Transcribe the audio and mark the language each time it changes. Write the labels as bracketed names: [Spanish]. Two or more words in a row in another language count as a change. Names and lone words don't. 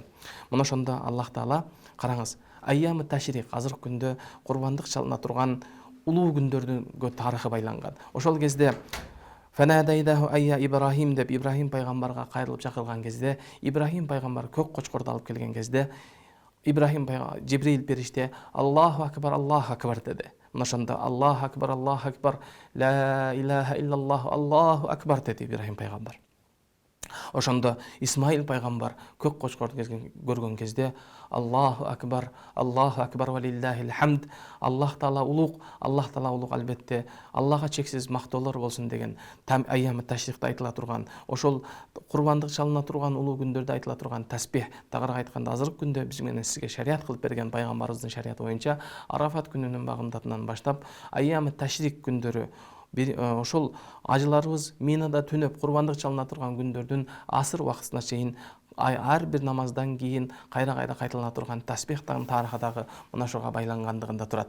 [Kyrgyz] Мына ошондо Аллах Таала караңыз, айямы ташрик азыркы күндө курбандык чалына турган улуу күндөрдүнгө тарыхы байланган. Ошол кезде [Arabic] فناديناه أيا إبراهيم [Kyrgyz] деп Ибрахим пайгамбарга кайрылып чакырган кезде, Ибрахим пайгамбар көк кочкорду алып келген кезде, Ибрахим пайгамбар Жибрил периште [Arabic] الله أكبر [Kyrgyz] деди. [Arabic] Мына ошондо الله أكبر لا إله إلا الله الله أكبر [Kyrgyz] деди Ибрахим пайгамбар. Ошондо Исмаил пайгамбар көк кочкорду көргөн кезде [Arabic] الله أكبر ولله الحمد. [Kyrgyz] Аллах Таала улук албетте, Аллахга чексиз мактоолор болсун деген айямы ташрикте айтыла турган, ошол курбандык чалына турган улуу күндөрдө айтыла турган тасбих, тагыраак айтканда азыркы күндө биз менен сизге шарият кылып берген пайгамбарыбыздын шариаты боюнча Арафат күнүнүн багымдатынан баштап айямы ташрик күндөрү ошол ажыларыбыз Минада түнөп курбандык чалына турган күндөрдүн асыр убактысына чейин ар бир намаздан кийин кайра кайталана турган тасбихтын тарыхы дагы мына ошого байлангандыгында турат.